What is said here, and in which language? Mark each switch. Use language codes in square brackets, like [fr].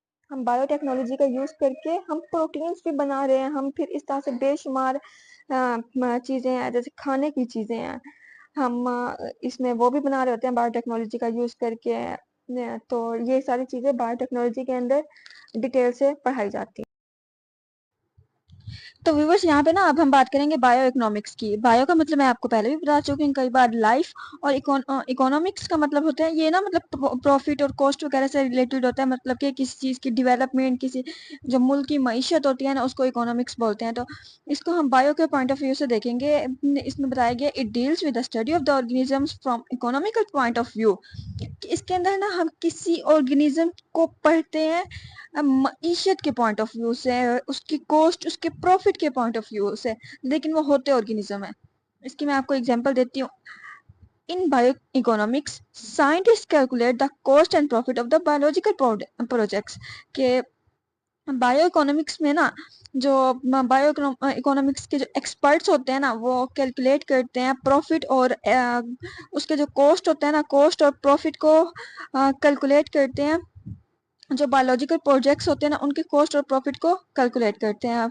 [ur] ہم bio technology کا use کر کے ہم پروٹینز بھی بنا رہے ہیں. ہم پھر اس طرح سے بے شمار چیزیں ہیں، جیسے کھانے کی چیزیں ہیں، ہم اس میں وہ بھی بنا رہے ہوتے ہیں بایو ٹیکنالوجی کا یوز کر کے. تو یہ ساری چیزیں بایو ٹیکنالوجی کے اندر ڈیٹیل سے پڑھائی جاتی ہیں. تو ویورس یہاں پہ نا اب ہم بات کریں گے بایو اکنامکس کی. بایو کا مطلب میں آپ کو پہلے بھی بتا چکی ہوں کئی بار. لائف اور اکنامکس کا مطلب ہوتا ہے یہ نا، مطلب پروفٹ اور کاسٹ وغیرہ سے ریلیٹڈ ہوتا ہے. مطلب کہ کسی چیز کی ڈیولپمنٹ، کسی جو ملک کی معیشت ہوتی ہے نا اس کو اکنامکس بولتے ہیں. تو اس کو ہم بایو کے پوائنٹ آف ویو سے دیکھیں گے. اس میں بتایا گیا [en] It deals with the study of the organisms from economical point of view. [ur] اس کے اندر نا ہم کسی آرگنیزم کو پڑھتے ہیں معیشت کے پوائنٹ آف ویو سے، اس کی کوسٹ، اس کے پروفٹ کے پوائنٹ آف ویو سے، لیکن وہ ہوتے آرگنیزم ہے. اس کی میں آپ کو اگزامپل دیتی ہوں. [en] In bioeconomics scientist calculate the cost and profit of the biological projects. [ur] کہ بایو اکنامکس میں نا جو بایو اکنامکس کے جو ایکسپرٹس ہوتے ہیں نا وہ کیلکولیٹ کرتے ہیں پروفٹ اور اس کے جو کوسٹ ہوتا ہے نا، کوسٹ اور پروفٹ کو کیلکولیٹ کرتے ہیں. جو بایولوجیکل پروجیکٹس ہوتے ہیں نا ان کے کوسٹ اور پروفٹ کو کیلکولیٹ کرتے ہیں.